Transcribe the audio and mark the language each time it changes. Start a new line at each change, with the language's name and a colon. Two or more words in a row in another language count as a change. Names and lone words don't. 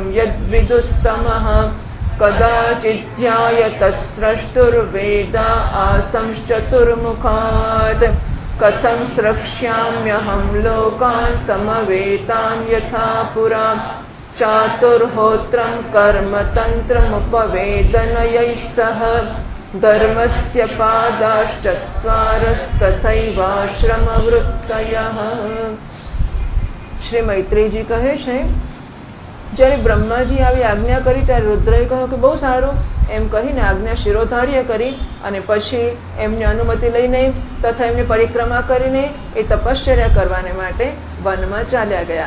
Sanskrit: यद्विदुस्तमः कदाचिद्ध्यायतः स्रष्टुर्वेदा आसंश्चतुर्मुखात् कथं स्रक्ष्याम्यहं लोकान् समवेतान् यथा पुरा चातुर्होत्रं कर्म तन्त्रमुपवेदनयैः सह धर्मस्य पादाश्चत्वारस्तथैवाश्रमवृत्तयः।
Gujarati: શ્રી મૈત્રેયજી કહે છે, જ્યારે બ્રહ્માજી આવી આજ્ઞા કરી ત્યારે રુદ્રએ કહ્યું કે બહુ સારું એમ કહીને આજ્ઞા શિરોધાર્ય કરી અને પછી એમની અનુમતિ લઈને તથા એમની પરિક્રમા કરીને એ તપશ્ચર્યા કરવાને માટે વનમાં ચાલ્યા ગયા.